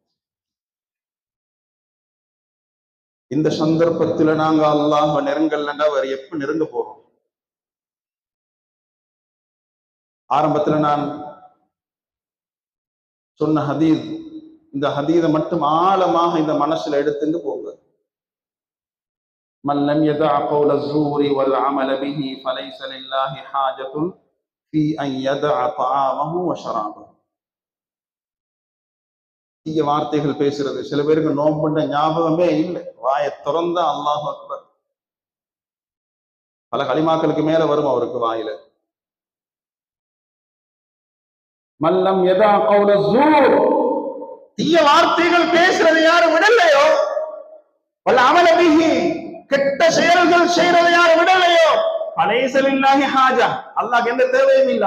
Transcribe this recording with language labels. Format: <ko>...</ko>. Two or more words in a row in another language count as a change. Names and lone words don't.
<ta>இந்த சந்தர்ப்பத்தில் நாங்க அல்லாஹ் நெருங்கல்னா வேற எப்ப நெருங்க போறோம்? ஆரம்பத்துல நான் சொன்ன ஹதீஸ், இந்த ஹதீஸை மட்டும் ஆழமாக இந்த மனசுல எடுத்துட்டு போங்க.</ta> <ar>من لم يدع قول الزور والعمل به فليس لله حاجة في أن يدع طعامه وشرابه.</ar> <ta>தீய வார்த்தைகள் பேசுறது, சில பேருக்கு நோம்புண்ட ஞாபகமே இல்லை, வாயை திறந்த</ta> <ar>الله أكبر,</ar> <ta>பல களிமாக்களுக்கு மேல வரும் அவருக்கு வாயில.</ta> <ar>من لم يدع قول الزور,</ar> <ta>தீய வார்த்தைகள் பேசுறது யாரு விடலையோ,</ta> <ar>والعمل به,</ar> <ta>கெட்ட செயல்கள் செய்யறது யாரு விடலையோ,</ta> <ar>فليس لله حاجة,</ar> <ta>அல்லாஹ்க்கு எந்த தேவையும் இல்லை.</ta>